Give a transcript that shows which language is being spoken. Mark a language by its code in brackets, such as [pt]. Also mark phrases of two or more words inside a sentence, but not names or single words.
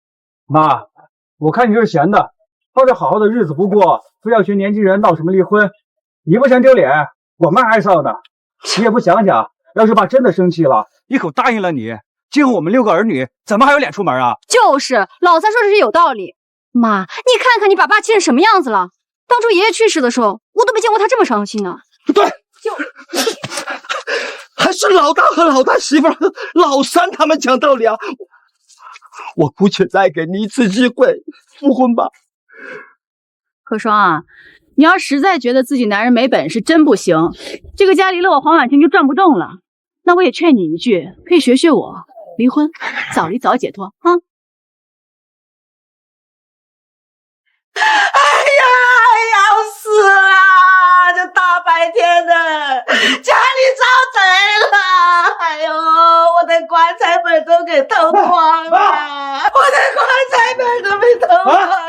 [zh] 媽，我看你是閒的，抱着好好的日子不過，非要學年輕人鬧什麼離婚，你不嫌丟臉，我們還臊呢。你也不想想，要是爸真的生氣了，一口答應了你，今後我們6個兒女怎麼還有臉出門啊？就是老三說的是有道理。媽，你看看你把爸氣成什麼樣子了？當初爺爺去世的時候，我都沒見過他這麼傷心呢。對，還是老大和老大媳婦和老三他們講道理啊！我姑且再給你一次機會，復婚吧。可雙啊，你要實在覺得自己男人沒本事，真不行，這個家離了我黃婉晴就轉不動了。那我也勸你一句，可以學學我，離婚，早離早解脫啊！哎呀，要死了！這大白天的，家裡遭賊了！哎呦，我的棺材本都給偷光了！我的棺材本都被偷光了！